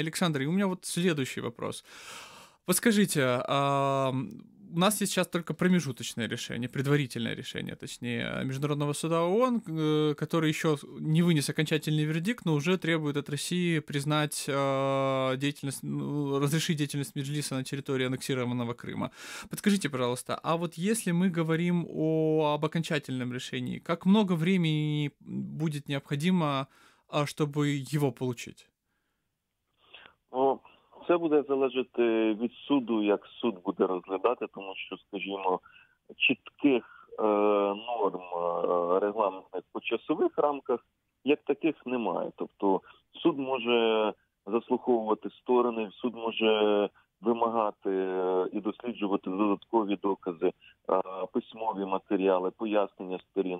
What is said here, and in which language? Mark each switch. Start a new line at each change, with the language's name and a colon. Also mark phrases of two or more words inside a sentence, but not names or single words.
Russian: Александр, и у меня вот следующий вопрос. Подскажите, у нас есть сейчас только промежуточное решение, предварительное решение, точнее, Международного суда ООН, который еще не вынес окончательный вердикт, но уже требует от России признать деятельность, разрешить деятельность Меджлиса на территории аннексированного Крыма. Подскажите, пожалуйста, а вот если мы говорим об окончательном решении, как много времени будет необходимо, чтобы его получить?
Ukrainian: Це буде залежати від суду, як суд буде розглядати, тому що, скажімо, чітких норм регламентних по часових рамках, як таких, немає. Тобто суд може заслуховувати сторони, суд може вимагати і досліджувати додаткові докази, письмові матеріали, пояснення сторін.